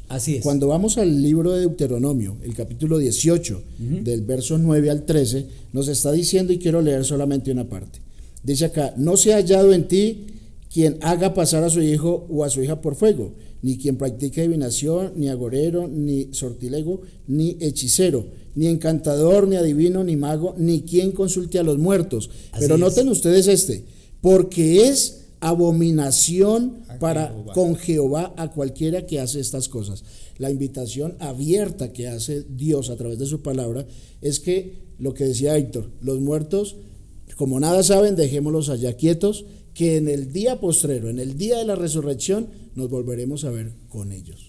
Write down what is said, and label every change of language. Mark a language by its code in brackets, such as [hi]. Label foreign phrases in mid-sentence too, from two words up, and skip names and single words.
[es] Así es. Cuando vamos al libro de Deuteronomio, el capítulo 18, del verso 9 al 13, nos está diciendo, y quiero leer solamente una parte. Dice acá, no se ha hallado en ti quien haga pasar a su hijo o a su hija por fuego, ni quien practique adivinación, ni agorero, ni sortilego, ni hechicero, ni encantador, ni adivino, ni mago, ni quien consulte a los muertos. Pero noten ustedes porque es abominación con Jehová a cualquiera que hace estas cosas. La invitación abierta que hace Dios a través de su palabra es que, lo que decía Héctor, los muertos, como nada saben, dejémoslos allá quietos, que en el día postrero, en el día de la resurrección, nos volveremos a ver con ellos.